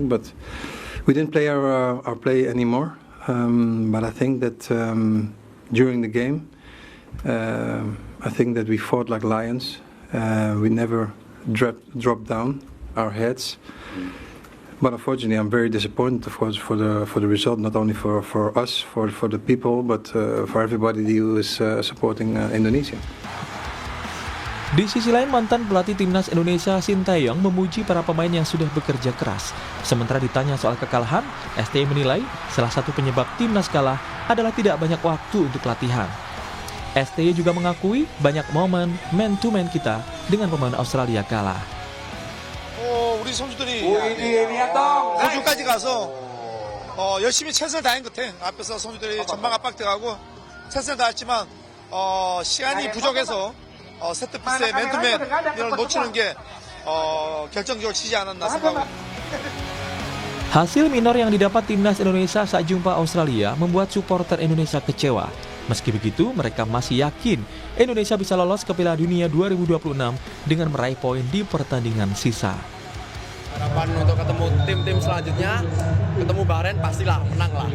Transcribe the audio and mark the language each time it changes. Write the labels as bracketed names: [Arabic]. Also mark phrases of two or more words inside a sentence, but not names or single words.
[English] But we didn't play our play anymore. But I think that during the game, I think that we fought like lions. We never dropped down our heads, but unfortunately I'm very disappointed, of course, for the result, not only for us, for the people, but for everybody who is supporting Indonesia. [Indonesian] Di sisi lain, mantan pelatih timnas Indonesia Sinteyong memuji para pemain yang sudah bekerja keras. Sementara ditanya soal kekalahan, STY menilai salah satu penyebab timnas kalah adalah tidak banyak waktu untuk latihan. STY juga mengakui banyak momen man-to-man kita dengan pemain Australia kalah. [Korean] 우리 선수들이 호주까지 가서 열심히 최선을 다한 것 같아. 앞에서 선수들이 전방 압박 들어가고 최선을 다했지만 시간이 부족해서 세트피스의 맨투맨 이런 놓치는 게 결정적으로 치지 않았나 생각합니다. [Indonesian] Hasil minor yang didapat timnas Indonesia saat jumpa Australia membuat supporter Indonesia kecewa. Meski begitu, mereka masih yakin Indonesia bisa lolos ke Piala Dunia 2026 dengan meraih poin di pertandingan sisa. Harapan untuk ketemu tim-tim selanjutnya, ketemu Bahrain pastilah menang lah.